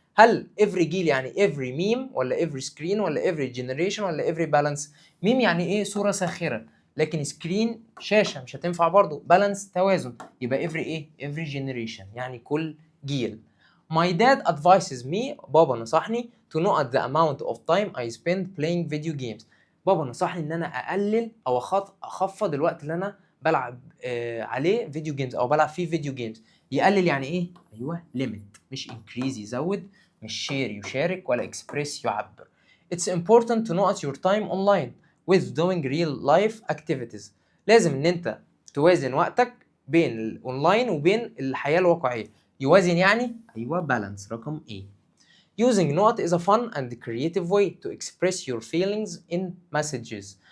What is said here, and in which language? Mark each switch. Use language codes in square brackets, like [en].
[ar] هل every جيل يعني every meme ولا every screen ولا every generation ولا every balance؟ meme يعني ايه؟ صورة ساخرة، لكن screen شاشة مش هتنفع برضو. balance توازن، يبقى every ايه؟ every generation يعني كل جيل. [en] My dad advises me، [ar] بابا نصحني [en] to note the amount of time I spend playing video games. [ar] بابا نصحني ان انا اقلل او اخفض الوقت اللي انا بلعب عليه فيديو جيمز او بلعب فيه فيديو جيمز. يقلل يعني ايه؟ ايوه limit، مش increase يزود، مش share يشارك، ولا express يعبر. [en] It's important to note your time online with doing real life activities. [ar] لازم ان انت توازن وقتك بين الاونلاين وبين الحياه الواقعيه. يوازن يعني ايوه بالانس. رقم A. [en] Using نقط is a fun and creative way to express your feelings in messages.